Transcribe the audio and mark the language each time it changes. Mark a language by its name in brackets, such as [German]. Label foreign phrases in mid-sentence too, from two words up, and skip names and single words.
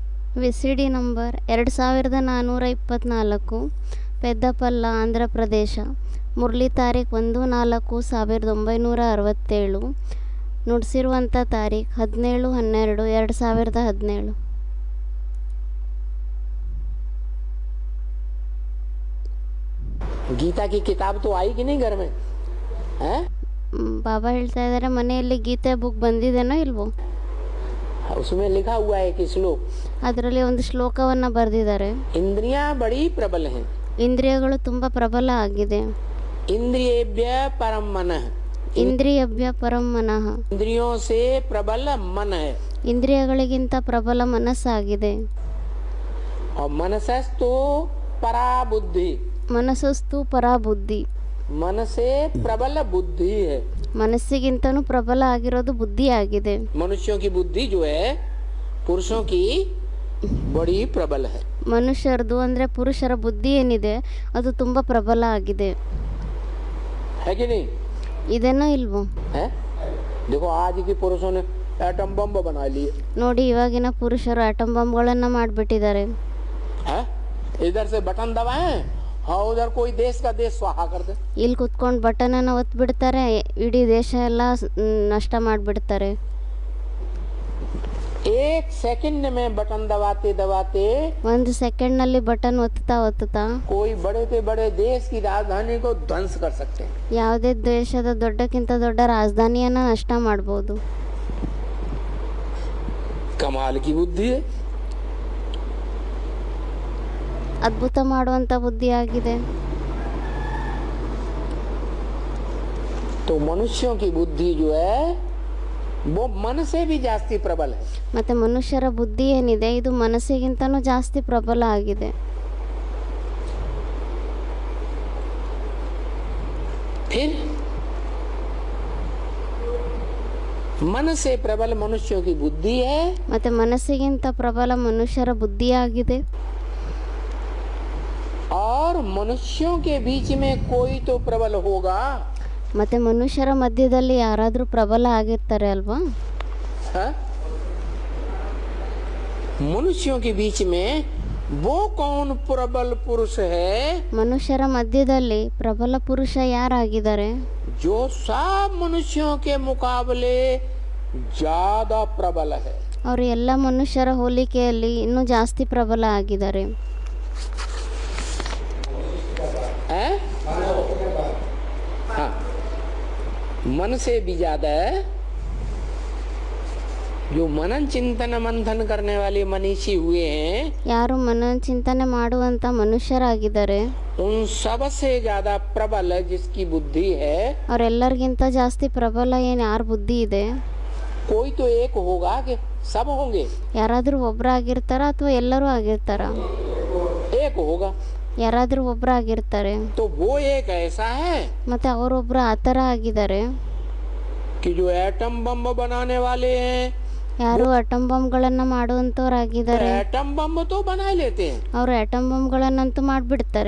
[Kannada] ವಿಸಿಡಿ ನಂಬರ್ 2424, ಪೆದ್ದಪಲ್ಲ, ಆಂಧ್ರ ಪ್ರದೇಶ. ಮುರಳಿ ತಾರೀಖು 1/4/1967. ನುಡಿಸಿರುವಂಥ ತಾರೀಖು 17/12/2017. [Hindi] गीता की किताब तो आई कि नहीं घर में हैं? [Kannada] ಬಾಬಾ ಹೇಳ್ತಾ ಇದ್ದಾರೆ, ಮನೆಯಲ್ಲಿ ಗೀತೆ ಬುಕ್ ಬಂದಿದೆನೋ ಇಲ್ವೋ? [Hindi] उसमें लिखा हुआ है कि श्लोक, [Kannada] ಅದರಲ್ಲಿ ಒಂದು ಶ್ಲೋಕವನ್ನು ಬರೆದಿದ್ದಾರೆ. [Hindi] इंद्रियां बड़ी प्रबल हैं, [Kannada] ಇಂದ್ರಿಯಗಳು ತುಂಬ ಪ್ರಬಲ ಆಗಿದೆ. [Sanskrit] इंद्रियेभ्य परम मनः, इंद्रियभ्य परं मनः. [Hindi] इंद्रियों से प्रबल मन है. [Kannada] ಇಂದ್ರಿಯಗಳಿಗಿಂತ ಪ್ರಬಲ ಮನಸ್ಸಾಗಿದೆ. [Sanskrit] और मनसस्तु परा बुद्धि, मनसस्तु पराबुद्धि. [Hindi] मन से प्रबल बुद्धि है. [Kannada] ಮನಸ್ಸಿಗಿಂತನೂ ಪ್ರಬಲ ಆಗಿರೋದು ಬುದ್ಧಿ ಆಗಿದೆ. [Hindi] मनुष्यों की बुद्धि जो है पुरुषों की बड़ी प्रबल है. [Kannada] ಮನುಷ್ಯರದು ಅಂದರೆ ಪುರುಷರ ಬುದ್ಧಿ ಏನಿದೆ ಅದು ತುಂಬ ಪ್ರಬಲ ಆಗಿದೆ. [Hindi] है कि नहीं? [Kannada] ಇದೇನೋ ಇಲ್ವೋ? [Hindi] है? देखो आज के पुरुषों ने एटम बम बना लिए. [Kannada] ನೋಡಿ, ಇವಾಗಿನ ಪುರುಷರು ಆಟಮ್ ಬಾಂಬ್ಗಳನ್ನು ಮಾಡಿಬಿಟ್ಟಿದ್ದಾರೆ. [Hindi] इधर से बटन दबाएं और उधर कोई देश का देश स्वाहा कर दे. [Kannada] ಇಲ್ಲಿ ಕುತ್ಕೊಂಡು ಬಟನನ್ನು ಒತ್ತಿಬಿಡ್ತಾರೆ, ಇಡೀ ದೇಶ ಎಲ್ಲ ನಷ್ಟ ಮಾಡಿಬಿಡ್ತಾರೆ. [Hindi] एक सेकंड में बटन दबाते दबाते [Kannada] ಒಂದು ಸೆಕೆಂಡ್ನಲ್ಲಿ ಬಟನ್ ಒತ್ತುತ್ತಾ [Hindi] कोई बड़े से बड़े देश की राजधानी को ध्वंस कर सकते हैं. [Kannada] ಯಾವುದೇ ದೇಶದ ದೊಡ್ಡಕ್ಕಿಂತ ದೊಡ್ಡ ರಾಜಧಾನಿಯನ್ನು ನಷ್ಟ ಮಾಡ್ಬೋದು. [Hindi] कमाल की बुद्धि है. [Kannada] ಅದ್ಭುತ ಮಾಡುವಂಥ ಬುದ್ಧಿ ಆಗಿದೆ. [Hindi] तो मनुष्यों की बुद्धि जो है वो मन से भी जास्ती प्रबल है. [Kannada] ಮತ್ತೆ ಮನುಷ್ಯರ ಬುದ್ಧಿ ಏನಿದೆ ಇದು ಮನಸ್ಸಿಗಿಂತನೂ ಜಾಸ್ತಿ ಪ್ರಬಲ ಆಗಿದೆ. [Hindi] फिर मन से प्रबल मनुष्यों की बुद्धि है. [Kannada] ಮತ್ತೆ ಮನಸ್ಸಿಗಿಂತ ಪ್ರಬಲ ಮನುಷ್ಯರ ಬುದ್ಧಿ ಆಗಿದೆ. [Hindi] और मनुष्यों के बीच में कोई तो प्रबल होगा. [Kannada] ಮತ್ತೆ ಮನುಷ್ಯರ ಮಧ್ಯದಲ್ಲಿ ಯಾರಾದರೂ ಪ್ರಬಲ ಆಗಿರ್ತಾರೆ ಅಲ್ವಾ? [Hindi] मनुष्यों के बीच में वो कौन प्रबल पुरुष है? [Kannada] ಮನುಷ್ಯರ ಮಧ್ಯದಲ್ಲಿ ಪ್ರಬಲ ಪುರುಷ ಯಾರಾಗಿದ್ದಾರೆ? [Hindi] जो सब मनुष्यों के मुकाबले ज्यादा प्रबल है. [Kannada] ಅವರು ಎಲ್ಲ ಮನುಷ್ಯರ ಹೋಲಿಕೆಯಲ್ಲಿ ಇನ್ನೂ ಜಾಸ್ತಿ ಪ್ರಬಲ ಆಗಿದ್ದಾರೆ. [Hindi] हाँ, मन से भी ज्यादा है. जो मनन चिंतन मंथन करने वाले मनीषी हुए हैं, [Kannada] ಯಾರು ಮನನ ಚಿಂತನೆ ಮಾಡುವಂತ ಮನುಷ್ಯರಾಗಿದ್ದಾರೆ [Hindi] उन सबसे ज्यादा प्रबल जिसकी बुद्धि है, [Kannada] ಅವರೆಲ್ಲರಿಗಿಂತ ಜಾಸ್ತಿ ಪ್ರಬಲ ಏನು ಯಾರ ಬುದ್ಧಿ ಇದೆ? [Hindi] कोई तो एक होगा कि सब होंगे? [Kannada] ಯಾರಾದರೂ ಒಬ್ಬರಾಗಿರ್ತಾರ ಅಥವಾ ಎಲ್ಲರೂ ಆಗಿರ್ತಾರ? [Hindi] एक होगा. [Kannada] ಯಾರಾದರೂ ಒಬ್ಬರಾಗಿರ್ತಾರೆ. [Hindi] तो वो एक ऐसा है [Kannada] ಮತ್ತೆ ಅವರೊಬ್ಬರು ಆ ಥರ ಆಗಿದ್ದಾರೆ. [Hindi] कि जो एटम बम बनाने वाले हैं, [Kannada] ಯಾರು ಅಟಮ್ ಬಾಂಬ್ಗಳನ್ನು ಮಾಡುವಂಥವ್ರಾಗಿದ್ದಾರೆ. [Hindi] एटम बम तो बना लेते हैं. [Kannada] ಅವರು ಅಟಮ್ ಬಾಂಬ್ಗಳನ್ನಂತೂ ಮಾಡಿಬಿಡ್ತಾರೆ.